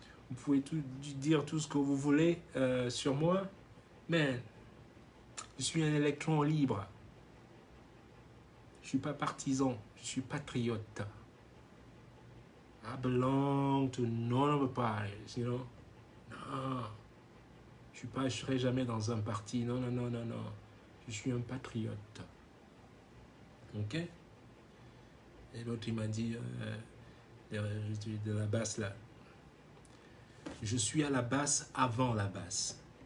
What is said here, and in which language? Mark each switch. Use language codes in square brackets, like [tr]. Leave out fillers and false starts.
[fr] Vous pouvez dire tout ce que vous voulez sur moi. Man, je suis un électron libre. Je suis pas partisan, je suis patriote. [en] I belong to none of the parties, you know. [fr] Non. Je serai jamais dans un parti. Non, non, non, non, non. Je suis un patriote. Ok? Et l'autre, il m'a dit de la basse là. Je suis à la basse avant la basse.